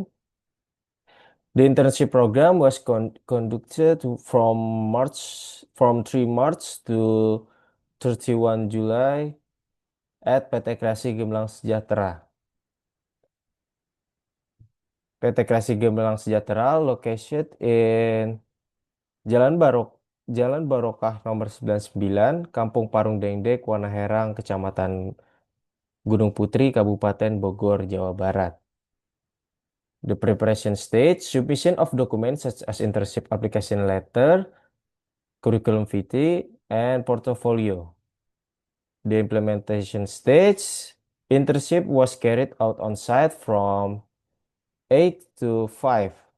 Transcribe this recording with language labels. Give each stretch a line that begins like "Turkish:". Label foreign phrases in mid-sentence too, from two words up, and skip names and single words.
English: The internship program was conducted from 3 March to 31 July at PT Kreasi Gemilang Sejahtera. PT Kreasi Gemilang Sejahtera located in Jalan Barokah nomor 99, Kampung Parung Dengdek, Wana Herang, Kecamatan Gunung Putri, Kabupaten Bogor, Jawa Barat. The preparation stage: submission of documents such as internship application letter, curriculum vitae, and portfolio. The implementation stage: internship was carried out on site from 8 to 5.